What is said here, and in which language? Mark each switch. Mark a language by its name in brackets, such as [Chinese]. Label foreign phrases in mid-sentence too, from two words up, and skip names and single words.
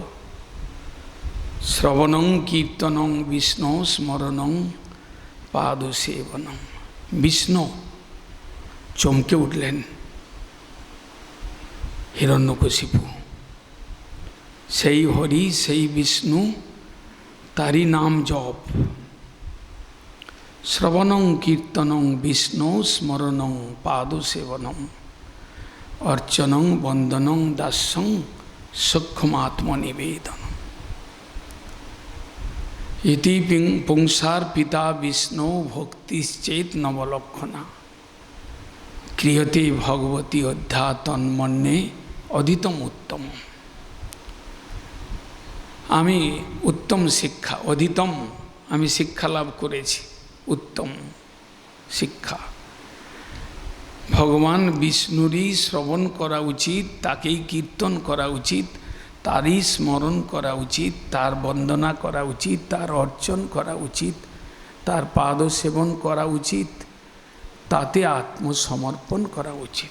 [Sanskrit] শ্রবণং কীর্তনং বিষ্ণু স্মরণং পাদসেবনং। [Bangla] বিষ্ণু চমকে উঠলেন হিরণ্যকশিপু। সেই হরি, সেই বিষ্ণু, তারই নাম জপ। [Sanskrit] শ্রবণং কীর্তনং বিষ্ণু স্মরণং পাদসেবনং অর্চনং বন্দনং দাস্যং সূক্ষ্মাত্মনিবেদনম। ইতি পুংসার পিতা বিষ্ণু ভক্তিশ্চেত নবলক্ষণা ক্রিয়তে ভগবতী অধ্যা তন্মন্যে অধীতম উত্তম। [Bangla] আমি উত্তম শিক্ষা, অধীতম, আমি শিক্ষা লাভ করেছি, উত্তম শিক্ষা। ভগবান বিষ্ণুরই শ্রবণ করা উচিত, তাকেই কীর্তন করা উচিত, তারই স্মরণ করা উচিত, তার বন্দনা করা উচিত, তার অর্চন করা উচিত, তার পাদ সেবন করা উচিত, তাতে আত্মসমর্পণ করা উচিত।